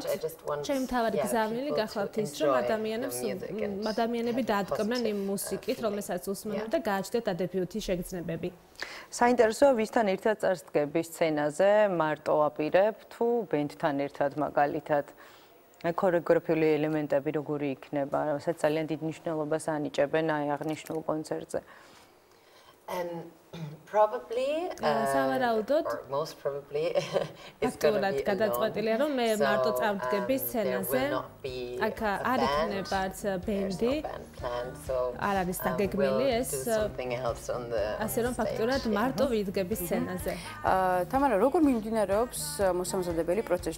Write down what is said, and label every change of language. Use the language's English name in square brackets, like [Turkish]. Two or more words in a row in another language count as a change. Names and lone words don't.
[Georgian] ჩემი მთავარი გზავნილი გახლავთ ის, რომ ადამიანები დაადგმდნენ იმ მუსიკით, რომელსაც უსმენთ და გააჩნდეთ დადებითი შეგრძნებები. საინტერესოა, ვისთან ერთად წარსდგები სცენაზე, მარტო აპირებ თუ ბენდთან ერთად მაგალითად? ქორეოგრაფიული ელემენტები როგორი იქნება, რასაც ძალიან დიდ მნიშვნელობას ანიჭებენ აი აღნიშნულ კონცერტზე? [English] Probably [Georgian] სავარაუდოდ [English] most probably it's going to be [Georgian] გადაწყვეტილია რომ მე მარტო წავდგები სცენაზე აქ არ იქნება არც ბენდი არ არის დაგეგმილი ეს ასე რომ ფაქტურად მარტო ვიდგები სცენაზე. თამარა, როგორ მიმდინარეობს მოსამზადებელი პროცესი?